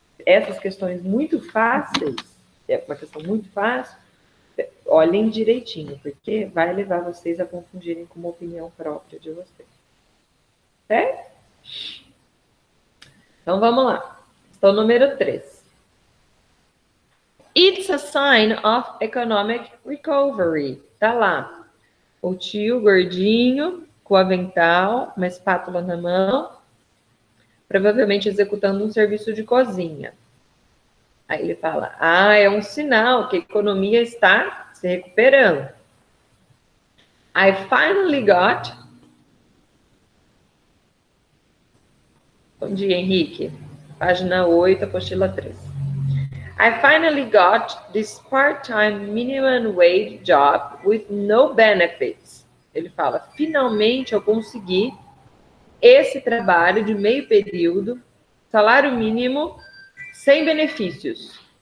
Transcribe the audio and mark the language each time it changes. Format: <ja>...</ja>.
<pt>Essas questões muito fáceis, é uma questão muito fácil, olhem direitinho, porque vai levar vocês a confundirem com uma opinião própria de vocês. Certo? Então, vamos lá. Questão número 3.</pt> <en>It's a sign of economic recovery.</en> <pt>Tá lá. O tio gordinho, com o avental, uma espátula na mão, provavelmente executando um serviço de cozinha. Aí ele fala, é um sinal que a economia está se recuperando.</pt> <en>I finally got...</en> <pt>Bom dia, Henrique. Página 8, apostila 3.</pt> <en>I finally got this part-time minimum wage job with no benefits.</en> <pt>Ele fala, finalmente eu consegui esse trabalho de meio período, salário mínimo, sem benefícios.</pt>